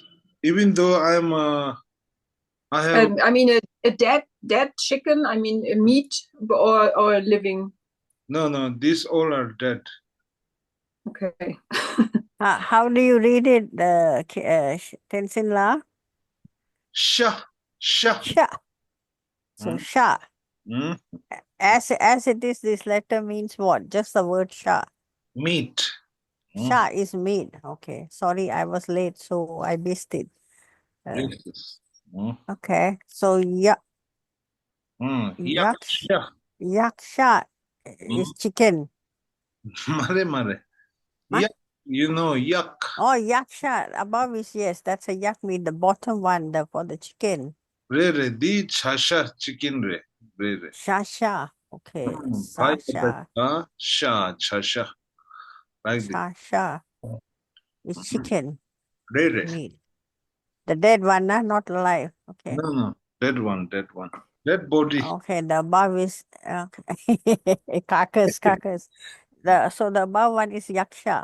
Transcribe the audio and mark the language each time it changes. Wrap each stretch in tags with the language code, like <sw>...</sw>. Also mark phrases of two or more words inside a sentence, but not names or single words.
<en>Even though I have. I mean, a dead chicken. I mean, a meat or a living. No. These all are dead. Okay. How do you read it, Tenzin La? Sha. Sha. So sha. Mm. As it is, this letter means what? Just the word sha. Meat. Sha is meat. Okay. Sorry, I was late, so I missed it. Yes. Okay. So Yaksha. Yaksha is chicken. Mare. Huh? Yak. You know yak. Oh, yaksha. Above is yes. That's a yak meat. The bottom one, for the chicken.</en> <bo>Re. Di chasha chicken re.</bo> <en>Shasha. Okay. Sasha. Sha. Chasha. Like this. Shasha is chicken Re. meat. The dead one, not alive. Okay. No. Dead one. Dead body. Okay. The above is carcass. So the above one is yaksha.</en>